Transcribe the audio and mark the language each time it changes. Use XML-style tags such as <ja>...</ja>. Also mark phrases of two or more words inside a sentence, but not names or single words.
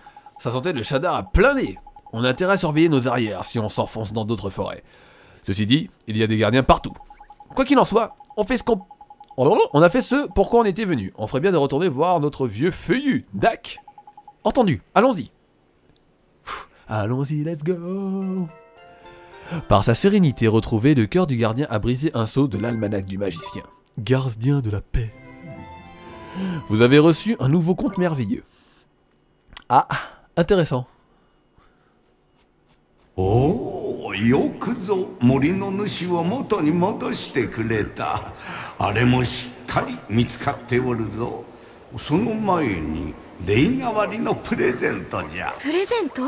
<fr>Ça sentait le Shadar à plein nez! On a intérêt à surveiller nos arrières si on s'enfonce dans d'autres forêts. Ceci dit, il y a des gardiens partout. Quoi qu'il en soit, on fait ce qu'on... On a fait ce pourquoi on était venu. On ferait bien de retourner voir notre vieux feuillu, Dak. Entendu, allons-y. Allons-y,</fr> <en>let's go!</en> <fr>Par sa sérénité retrouvée, le cœur du gardien a brisé un sceau de l'almanach du magicien. Gardien de la paix. Vous avez reçu un nouveau conte merveilleux. Ah, intéressant.</fr> <ja>Oh, よくぞ森の主を元に戻してくれた。あれもしっかり見つかっておるぞ。その前に礼代わりのプレゼントじゃ。プレゼント？</ja>